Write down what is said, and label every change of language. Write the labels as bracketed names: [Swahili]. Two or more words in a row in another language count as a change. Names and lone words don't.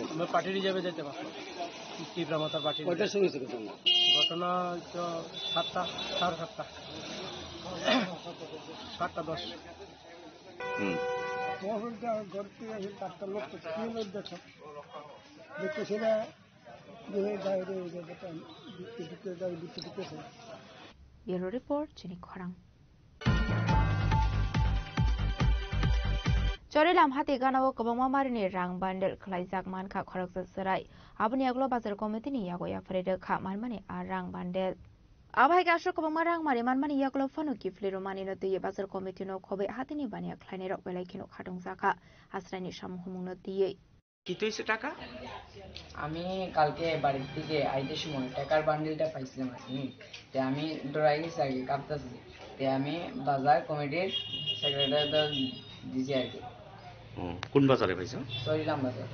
[Bangla] আমরা পার্টি রিজার্ভে যেতে পারতাম, তীব্রামাতার পার্টি। কয়টার সময় ছিল ঘটনা? ঘটনা তো 7টা, 7:30, 7:10। ঘর থেকে আসে 4টা লোক, দেখো দেখতেছি না [English] Bureau Report, Jenny Korang. [Kok Borok] Chorilam hati ganawo kabama marini rang bandel klaizak manka khorak serai. Abni aglo bazar committee ni yago ya frede kha manmani a rang bandel. Abai gasho kabama rang mari manmani yaglo fanu kifli romani no tiye bazar committee no khobe hatini bania khlaini rok belai kino khatung zaka asrani samuhumung no tiye. [Bangla] কি হয়েছে টাকা? আমি কালকে বাড়ির থেকে আইতে সময় টাকার বান্ডিলটা পাইছিলাম আর কি। তো আমি ডরাই গেছি আগে, কাঁপতেছি। তো আমি বাজার কমিটির সেক্রেটারিটা দিছি আর কি। কোন বাজারে পাইছো? সরিলাম বাজার।